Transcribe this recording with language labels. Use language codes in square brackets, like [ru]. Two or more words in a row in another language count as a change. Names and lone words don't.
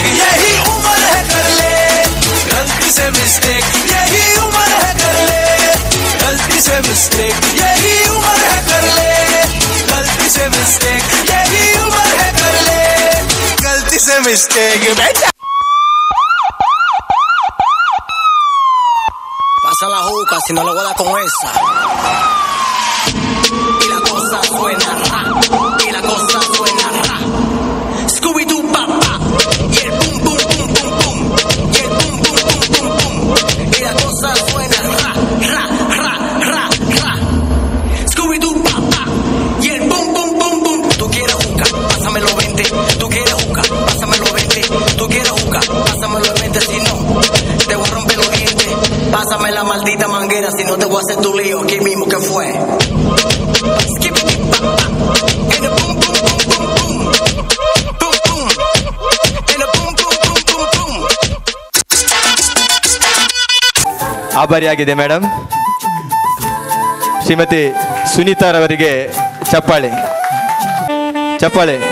[hi] यही उम्र है कर ले गलती से मिस्टेक, यही उम्र है कर ले गलती से मिस्टेक, यही उम्र है कर ले गलती से मिस्टेक, यही उम्र है कर ले गलती से मिस्टेक बेटा। [es] Pasa la juca si no le voy a dar con esa. Y la cosa suena ra, y la cosa suena ra. Scooby-Doo papá, y el boom boom boom boom boom, y el boom boom boom boom boom. Y la cosa suena ra, ra, ra, ra, ra. Scooby-Doo papá, y el boom boom boom boom. Tú quieres juca, pásame los 20. Tú quieres juca, pásame los 20. Tú quieres juca, pásame los 20. Si no, te voy a romper los dientes. Pásame la maldita manguera, si no te voy a hacer tu lío aquí mismo que fue. [kn] ಆಭಾರಿಯಾಗಿದೆ ಮೇಡಮ್. ಶ್ರೀಮತಿ ಸುನೀತಾರವರಿಗೆ ಚಪ್ಪಾಳೆ ಚಪ್ಪಾಳೆ.